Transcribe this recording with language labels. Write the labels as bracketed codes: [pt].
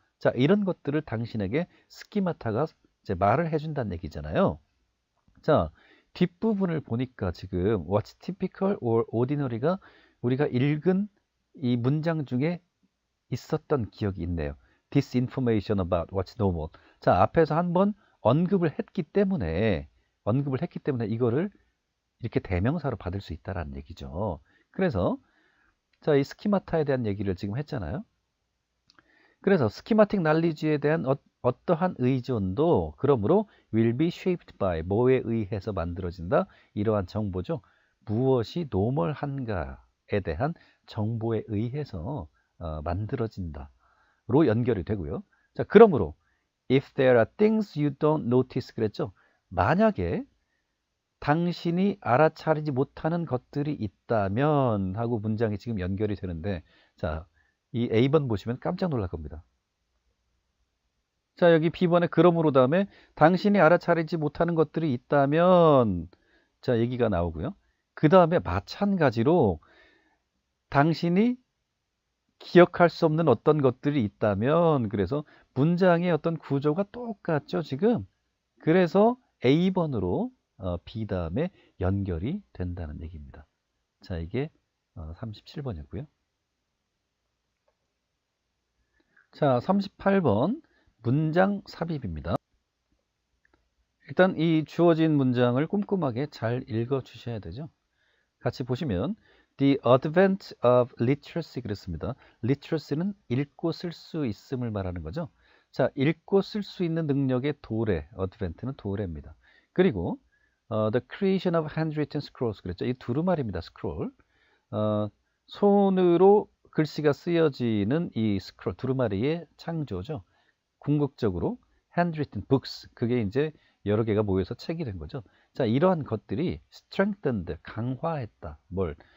[ko] 자, 이런 것들을 당신에게 스키마타가 이제 말을 해준다는 얘기잖아요. 자, 뒷부분을 보니까 지금 [en] what's typical or ordinary [ko] 가 우리가 읽은 이 문장 중에 있었던 기억이 있네요. [en] This information about what's normal. [ko] 자, 앞에서 한번 언급을 했기 때문에 이거를 이렇게 대명사로 받을 수 있다라는 얘기죠. 그래서 자, 이 스키마타에 대한 얘기를 지금 했잖아요. 그래서 스키마틱 날리지에 대한 어떠한 의존도 그러므로 [en] will be shaped by [ko] 뭐에 의해서 만들어진다. 이러한 정보죠. 무엇이 노멀한가에 대한 정보에 의해서 만들어진다로 연결이 되고요. 자, 그러므로 [en] if there are things you don't notice [ko] 그랬죠. 만약에 당신이 알아차리지 못하는 것들이 있다면 하고 문장이 지금 연결이 되는데, 자, 이 A번 보시면 깜짝 놀랄 겁니다. 자, 여기 B번에 그러므로 다음에 당신이 알아차리지 못하는 것들이 있다면, 자, 얘기가 나오고요. 그 다음에 마찬가지로 당신이 기억할 수 없는 어떤 것들이 있다면, 그래서 문장의 어떤 구조가 똑같죠, 지금. 그래서 A번으로 B 다음에 연결이 된다는 얘기입니다. 자, 이게 37번이었고요. 자, 38번 문장 삽입입니다. 일단 이 주어진 문장을 꼼꼼하게 잘 읽어 주셔야 되죠. 같이 보시면 [en] The advent of literacy [ko] 그랬습니다. literacy는 읽고 쓸 수 있음을 말하는 거죠. 자, 읽고 쓸 수 있는 능력의 도래, advent는 도래입니다. 그리고 [en] the creation of handwritten scrolls [ko] 그랬죠. 이 두루마리입니다. scroll. 손으로 글씨가 쓰여지는 이 스크롤, 두루마리의 창조죠. 궁극적으로 [en] handwritten books, [ko] 그게 이제 여러 개가 모여서 책이 된 거죠. 자, 이러한 것들이 [en] strengthened, [ko] 강화했다. 뭘?